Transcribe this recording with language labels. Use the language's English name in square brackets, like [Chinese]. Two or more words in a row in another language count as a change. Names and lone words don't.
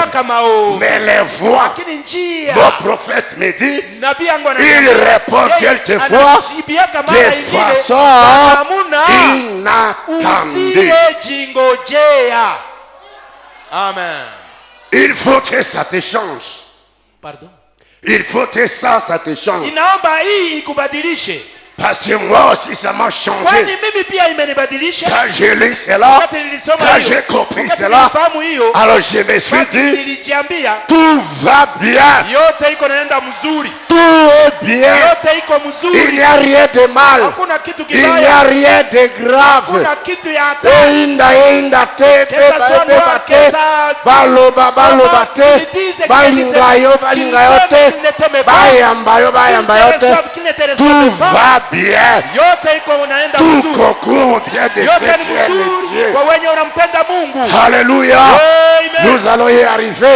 [French] Mais les voix, mon prophète me dit, il répond quelquefois de façon inattendu. [Swahili] Usiyejingojea. Amen. [French] Il faut que ça te change. Pardon. Il faut que ça te change. [Swahili] Inaomba hii ikubadilishe. [French] Parce que moi aussi ça m'a changé. [Swahili] Kwani mimi pia imenibadilisha. [French] Quand j'ai lu cela, quand j'ai compris cela, alors je me suis dit, tout va bien. [Swahili] Yote iko naenda mzuri. [French] Tout est bien. [Swahili] Yote iko mzuri. [French] Il n'y a rien de mal. [Swahili] Hakuna kitu [French] Il n'y [Swahili] kibaya. [French] a rien de grave. [Swahili] Hakuna kitu ya hatari. [Lingala] Inda te baloba te balingayo te bayamba te. [French] Tout va bien. Tout concourt bien de ce qui est Dieu. Alléluia. Nous allons y arriver.